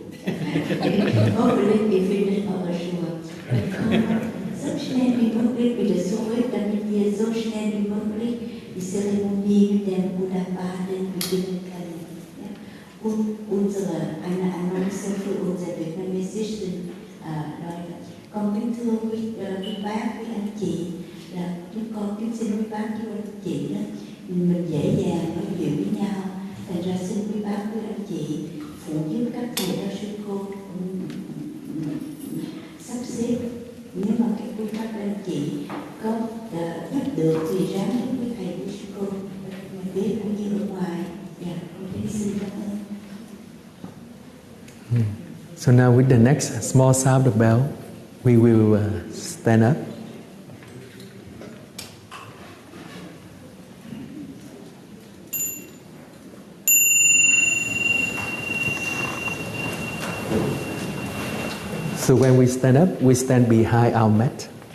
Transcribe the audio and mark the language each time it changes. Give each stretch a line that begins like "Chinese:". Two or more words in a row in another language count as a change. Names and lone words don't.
German: Hoffentlich ihr findet eure Schuhe. Dann kommt so schnell wie möglich wieder zurück, damit wir so schnell wie möglich die Zeremonie mit dem Buddha Baden beginnen können. Ja? Und eine Annonce für unsere vietnamesischen Leute.
Vietnamese: Con kính thưa quý bác, quý anh chị, là chúng con kính xin quý bác, quý anh chị đó, mình dễ dàng nói chuyện với nhau. Thành ra xin quý bác, quý anh chị phụ giúp các thầy giáo sư cô sắp xếp. Nếu mà các quý bác, quý anh chị có giúp được thì ráng giúp quý thầy, quý sư cô biết cũng như ở ngoài. Dạ, con kính xin cảm ơn.
English: So now with the next small sound of bell, we will stand up. So when we stand up, we stand behind our mat.